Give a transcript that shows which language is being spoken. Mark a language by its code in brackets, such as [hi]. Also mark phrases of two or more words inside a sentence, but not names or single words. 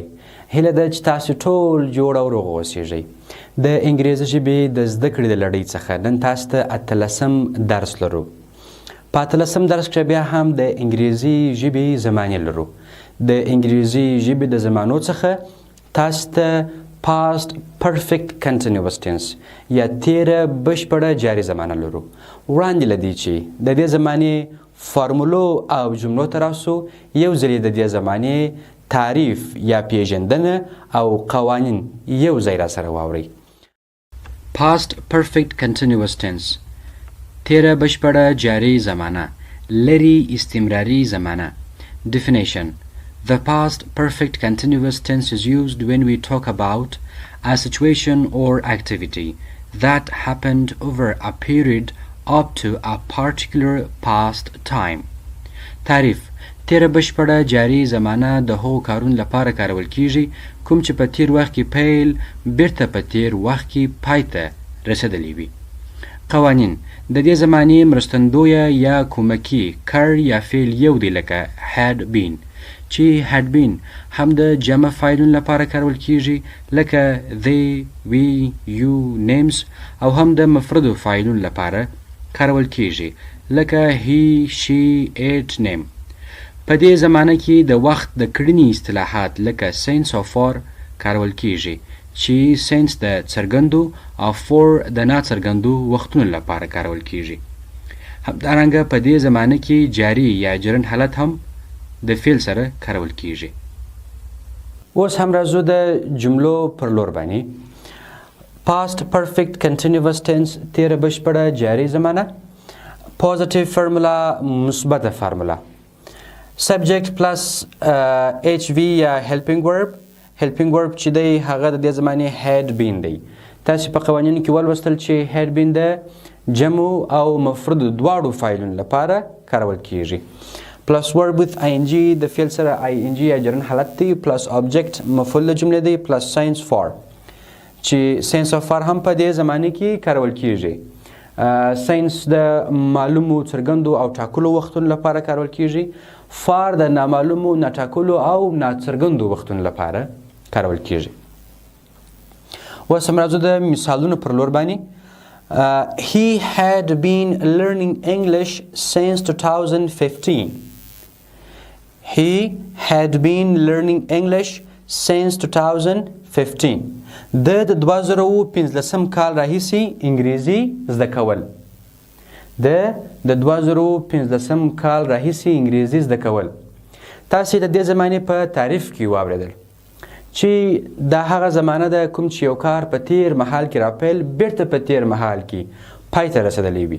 [ps] هیله ده چې تاسو ټول جوړ او روغ اوسیږئ. د انګریزي ژبې د زده کړې د لړۍ څخه نن تاسو ته 18 درس لرو. په 18 درس کې بیا هم د انګریزي ژبې زمانې لرو. د انګریزي ژبې د زمانو څخه تاسو ته [en] past perfect continuous tense [ps] یا تېره بشپړه جاري زمانه لرو. وړاندې له دې چې د دې زمانې فارمولو او جملو ته راسو، یو ځل د دې زمانې تعریف یا پېژندنه او قوانین یو ځای را سره واورئ. [en] past perfect continuous tense، [ps] تېره بشپړه جاري زمانه، لري استمراري زمانه. [en] Definition: The past perfect continuous tense is used when we talk about a situation or activity that happened over a period up to a particular past time. [ps] تعريف: تېره بشپړه جاري زمانه د هغو کارونو لپاره کارول کیږي کوم چې په تېر وخت کې پیل بیرته په تېر وخت کې پای ته رسېدلی وي. قوانین: د دې زمانې مرستندویه یا کومکي کړ یا فعل یو دی لکه [en] had been [ps] چې [en] had been [ps] هم د جمع فاعلونو لپاره کارول کیږي لکه [en] they, we, you, names، [ps] او هم د مفردو فاعلونو لپاره کارول کیږي لکه [en] he, she, it, name. [ps] په دې زمانه کې د وخت د کړنې اصطلاحات لکه since او for کارول کیږي چې since د څرګندو او for د ناڅرګندو وختونو لپاره کارول کیږي. همدارنګه په دې زمانه کې جاري یا جرن حالت هم د فعل سره کارول کیږي. اوس هم راځو د جملو پر لور باندې. [en] past perfect continuous tense [ps] تېره بشپړه جاري زمانه. [en] positive formula [ps] مثبته فارموله. [en] subject plus HV یا helping verb. [ps] helping verb چې دی هغه د دې زمانې [en] had been [ps] دی. تاسو په قوانینو کې ولوستل چې [en] had been [ps] د جمع او مفرد دواړو فاعلونو لپاره کارول کیږي. [en] plus verb with ing [ps] د فعل سره ing یا جرن حالت دی، [en] plus object [ps] مفعول د جملې دی، [en] plus since for [ps] چې [en] since of for [ps] هم په دې زمانه کې کارول کیږي. since د معلومو څرګندو او ټاکلو وختونو لپاره کارول کیږي. for د نامعلومو ناټاکلو او ناڅرګندو وختونو لپاره کارول کیږي. اوس هم راځو د مثالونو پر لور باندې. [en] he had been learning English since 2015. He had been learning English since 2015. [ps] د 2015 کال راهیسې انګریزي زده کول. د 2015 کال راهیسې انګریزي زده کول. تاسې د دې زمانې په تعریف کې واورېدل چې دا هغه زمانه ده کوم چې یو کار په تېر مهال کې راپیل بیرته په تېر مهال کې پای ته رسېدلی وي.